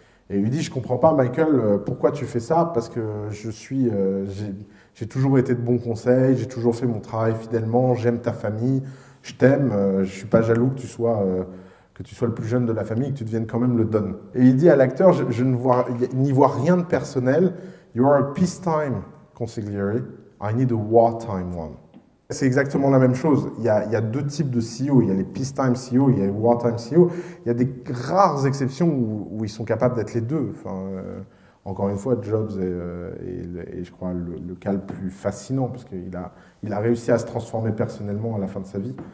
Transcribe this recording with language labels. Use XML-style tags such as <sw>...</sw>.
<fr>Et il lui dit, je ne comprends pas Michael, pourquoi tu fais ça? Parce que j'ai toujours été de bons conseils, j'ai toujours fait mon travail fidèlement, j'aime ta famille, je t'aime, je ne suis pas jaloux que tu sois le plus jeune de la famille et que tu deviennes quand même le don. Et il dit à l'acteur, je n'y vois rien de personnel.</fr> <en>You are a peacetime consigliere, I need a wartime one.</en> <fr>C'est exactement la même chose. Il y a deux types de CEO. Il y a les peacetime CEO, il y a les wartime CEO. Il y a des rares exceptions où ils sont capables d'être les deux. Enfin, encore une fois, Jobs est je crois, le cas le plus fascinant parce qu'il a réussi à se transformer personnellement à la fin de sa vie.</fr>